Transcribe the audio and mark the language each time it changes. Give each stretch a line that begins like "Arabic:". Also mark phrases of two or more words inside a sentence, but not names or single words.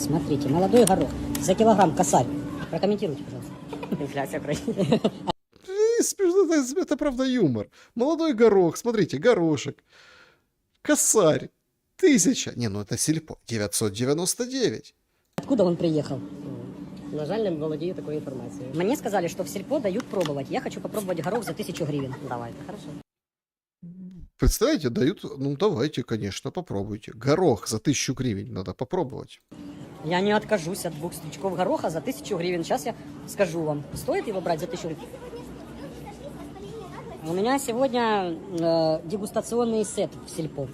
Russian: Смотрите, молодой горох за килограмм косарь. Прокомментируйте, пожалуйста. Инфляция Украины. Это правда юмор. Молодой горох, смотрите, горошек. Косарь. 1000. Не, ну это сельпо. 999. Откуда он приехал?
Ukrainian: На жаль, не володію такою інформацією. Мені сказали, що в сільпо дають пробувати. Я хочу попробувати горох за 1000 гривень. Давайте,
Russian: хорошо. Представляете, дают, ну давайте, конечно, попробуйте. Горох за 1000 гривен надо попробовать. Я не откажусь от 2 стручков гороха за 1000 гривен. Сейчас я скажу вам, стоит его брать за 1000 гривен? У меня сегодня дегустационный сет в сельпо.